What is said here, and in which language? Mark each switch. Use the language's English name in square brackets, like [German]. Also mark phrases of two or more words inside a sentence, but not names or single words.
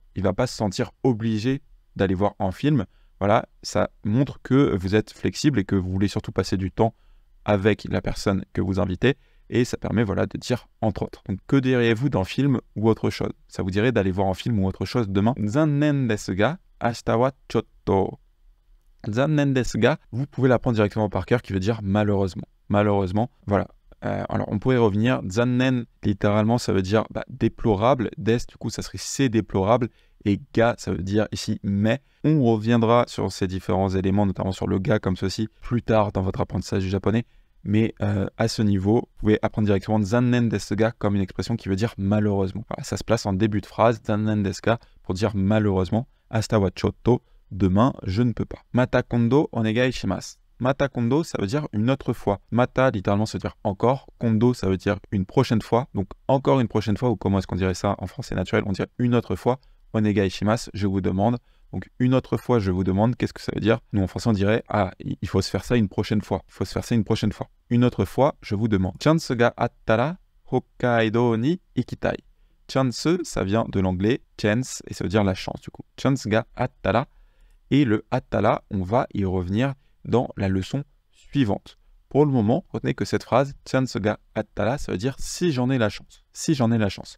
[French] Il ne va pas se sentir obligé d'aller voir un film. Voilà, ça montre que vous êtes flexible et que vous voulez surtout passer du temps avec la personne que vous invitez. Et ça permet, voilà, de dire entre autres. Donc, que diriez-vous d'un film ou autre chose? Ça vous dirait d'aller voir un film ou autre chose demain? [Japanese] 残念ですが、明日はちょっと. 残念ですが, [French] vous pouvez l'apprendre directement par cœur, qui veut dire malheureusement. malheureusement. Voilà. Alors, on pourrait revenir. Zannen, littéralement, ça veut dire déplorable. Des, du coup, ça serait c'est déplorable. Et ga, ça veut dire ici mais. On reviendra sur ces différents éléments, notamment sur le ga comme ceci, plus tard dans votre apprentissage du japonais. Mais à ce niveau, vous pouvez apprendre directement [Japanese] 残念ですが [French] comme une expression qui veut dire malheureusement. Voilà, ça se place en début de phrase, [Japanese] 残念ですが, [French] pour dire malheureusement. [Japanese] 明日はちょっと, [French] demain, je ne peux pas. [Japanese] また今度お願いします。また今度, [French] ça veut dire une autre fois. Mata, littéralement, ça veut dire encore. Kondo, ça veut dire une prochaine fois. Donc, encore une prochaine fois, ou comment est-ce qu'on dirait ça en français naturel? On dirait une autre fois. [Japanese] お願いします, [French] je vous demande. Donc, une autre fois, je vous demande. Qu'est-ce que ça veut dire? Nous, en français, on dirait, ah, il faut se faire ça une prochaine fois. Il faut se faire ça une prochaine fois. Une autre fois, je vous demande. [Japanese] チャンスがあったら北海道に行きたい. [French] Chance, ça vient de l'anglais chance, et ça veut dire la chance, du coup. [Japanese] チャンスがあったら. [French] Et le attara, on va y revenir dans la leçon suivante. Pour le moment, retenez que cette phrase, [Japanese] チャンスがあったら, [French] ça veut dire si j'en ai la chance. Si j'en ai la chance.